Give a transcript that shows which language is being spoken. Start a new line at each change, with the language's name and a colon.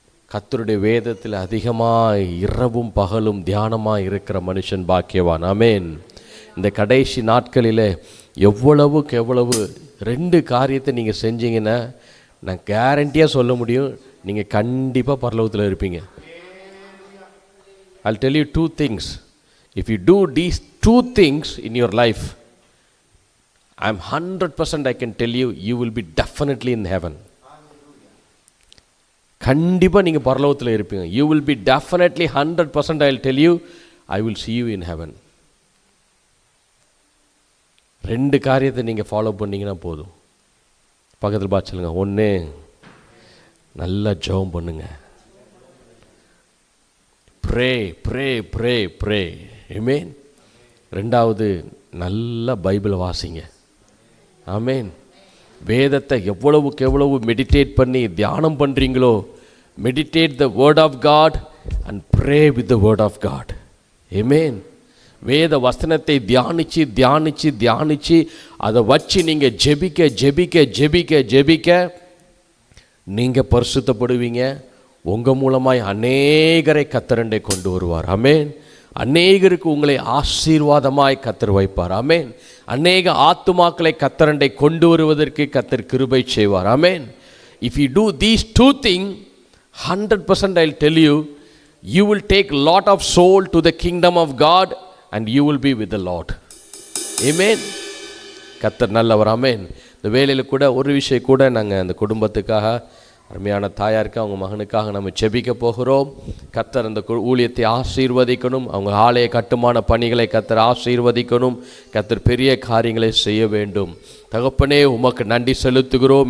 Tamil: கர்த்தருடைய வேதத்தில் அதிகமாக இரவும் பகலும் தியானமாக இருக்கிற மனுஷன் பாக்கியவான். ஆமென். இந்த கடைசி நாட்களில் எவ்வளவுக்கு எவ்வளவு 2 காரியத்தை நீங்கள் செஞ்சீங்கன்னா நான் கேரண்டியாக சொல்ல முடியும், நீங்கள் கண்டிப்பாக பரலோகத்தில் இருப்பீங்க.
English: I'll tell you 2 things. If you do these 2 things in your life, I'm 100% I can tell you, you will be definitely in heaven.
Tamil: கண்டிப்பாக நீங்கள் பரலோகத்தில் இருப்பீங்க.
English: You will be definitely 100% I'll tell you, I will see you in heaven.
Tamil: 2 காரியத்தை நீங்கள் follow பண்ணிங்கன்னா போதும். பக்கத்தில் பார்த்து சொல்லுங்க. 1, நல்லா ஜெபம் பண்ணுங்க.
English: Pray pray pray pray.
Tamil: ஆமென். 2வது நல்லா பைபிளை வாசிங்க. ஆமென். வேதத்தை எவ்வளவுக்கு எவ்வளவு மெடிடேட் பண்ணி தியானம் பண்ணுறீங்களோ,
English: meditate the word of God
Tamil: and pray with the word of God. ஆமென். வேத வசனத்தை தியானித்து தியானித்து தியானித்து அதை வச்சு நீங்கள் ஜெபிக்க ஜெபிக்க ஜெபிக்க ஜெபிக்க நீங்கள் பரிசுத்தப்படுவீங்க. உங்கள் மூலமாய் அநேகரை கர்த்தரண்டை கொண்டு வருவார். ஆமென். அநேகருக்கு உங்களை ஆசீர்வாதமாய் கர்த்தர் வைப்பார். ஆமென். அநேக ஆத்துமாக்களை கர்த்தரண்டை கொண்டு வருவதற்கு கர்த்தர் கிருபை செய்வார். ஆமென்.
English: If you do these 2 things, 100% I'll tell you, you will take lot of soul to the kingdom of God and you will be with the Lord.
Tamil: Amen. கர்த்தர் நல்லவர். ஆமென். இந்த வேளையில் கூட ஒரு விஷயம் கூட நாங்கள் அந்த குடும்பத்துக்காக, அருமையான தாயாருக்கு அவங்க மகனுக்காக நம்ம ஜெபிக்க போகிறோம். கர்த்தர் அந்த ஊழியத்தை ஆசீர்வதிக்கணும். அவங்க ஆலய கட்டுமான பணிகளை கர்த்தர் ஆசீர்வதிக்கணும். கர்த்தர் பெரிய காரியங்களை செய்ய வேண்டும். தகப்பனே உமக்கு நன்றி செலுத்துகிறோம்.